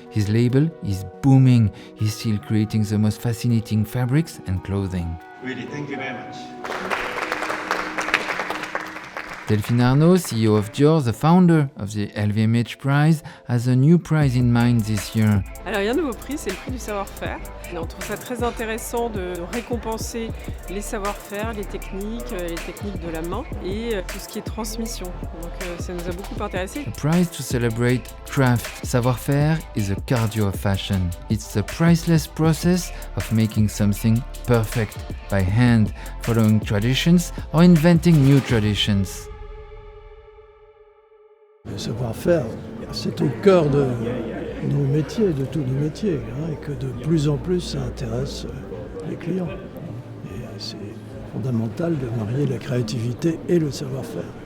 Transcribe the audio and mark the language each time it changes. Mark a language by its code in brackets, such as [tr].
[en] His label is booming. He's still creating the most fascinating fabrics and clothing. Really, thank you very much. Delphine Arnault, CEO of Dior, the founder of the LVMH Prize, has a new prize in mind this year. [fr] Alors il y a un nouveau prix, c'est le prix du savoir-faire. On trouve ça très intéressant de récompenser les savoir-faire, les techniques de la main et tout ce qui est transmission. Donc ça nous a beaucoup intéressés. [en] A prize to celebrate craft. Savoir-faire is a cardio of fashion. It's the priceless process of making something perfect by hand, following traditions or inventing new traditions. [fr] Le savoir-faire, c'est au cœur de nos métiers, de tous nos métiers, et que de plus en plus ça intéresse les clients. Et c'est fondamental de marier la créativité et le savoir-faire.